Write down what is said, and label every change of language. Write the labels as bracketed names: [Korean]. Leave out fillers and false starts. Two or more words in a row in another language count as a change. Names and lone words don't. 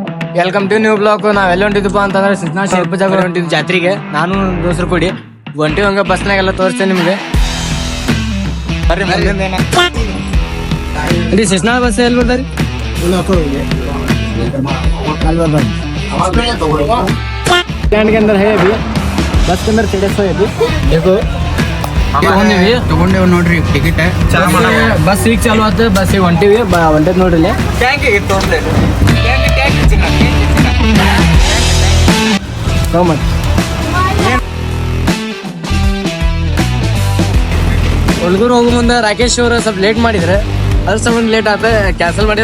[English] welcome to new block. [Kannada] ನಾವೆಲ್ಲ ಹೊಂಟಿದ್ವಪ್ಪ ಅಂತಂದ್ರೆ ಸಿದ್ಧನಾಥ ಶಿಲ್ಪ ಜಾಗ ಹೊಂಟಿದ್ವಿ ಜಾತ್ರೆಗೆ. ನಾನು ದೋಸ್ರು ಕೂಡಿ ಹೊಂಟಿವಿ ಹಂಗ ಬಸ್ನಾಗೆಲ್ಲ ತೋರಿಸ್ತೇನೆ ನಿಮ್ಗೆ. ಬರ್ರಿ ಸಿದ್ಧನಾಥ ಬಸ್ ಎಲ್ಲಿ ಬರ್ತಾರಿ? [Hindi] ಸ್ಟ್ಯಾಂಡ್ के अंदर है अभी, बस के अंदर सीढ़े सो है अभी. देखो [Kannada] ತಗೊಂಡೇವ್ ನೋಡ್ರಿ ಟಿಕೆಟ್. ಬಸ್ ಈಗ ಚಾಲು ಆತ, ಬಸ್ ಈಗ ಹೊಂಟಿವಿ ಹೊಂಟದ್ ನೋಡ್ರಿ ಇಲ್ಲಿ. [English] so much. [Kannada] ಹುಡುಗರು ಹೋಗೋ ಮುಂದೆ ರಾಕೇಶ್ ಅವರು ಸ್ವಲ್ಪ ಲೇಟ್ ಮಾಡಿದ್ರೆ ಅದ್ರ ಸಂಬಂಧ ಲೇಟ್ ಆತ, ಕ್ಯಾನ್ಸಲ್ ಮಾಡಿ.